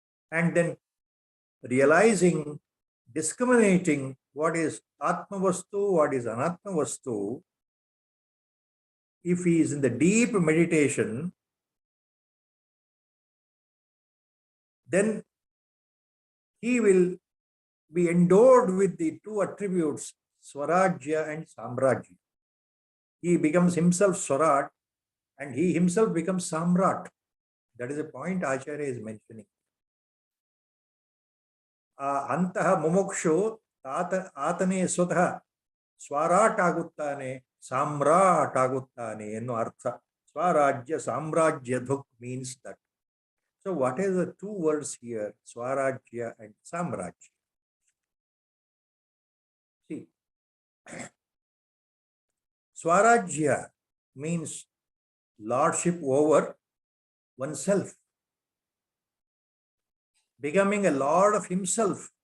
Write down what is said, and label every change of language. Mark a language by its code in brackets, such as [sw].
[en] and then realizing, discriminating what is Atma Vastu, what is Anatma Vastu, if he is in the deep meditation, then he will be endowed with the two attributes, Swarajya and Samrajya. He becomes himself Swarat and he himself becomes Samrat. That is a point Acharya is mentioning. [kn] ಅಂತಹ ಮುಮುಕ್ಷು ಆತನೇ ಸ್ವತಃ ಸ್ವರಾಟ್ ಆಗುತ್ತಾನೆ, ಸಾಮ್ರಾಟ್ ಆಗುತ್ತಾನೆ ಎನ್ನುವ ಅರ್ಥ. [sa] ಸ್ವರಾಜ್ಯ ಸಾಮ್ರಾಜ್ಯ ಧುಕ್ [en] Means that. So what is the two words here, Swarajya and Samrajya? See, Swarajya means lordship over oneself, becoming a lord of himself.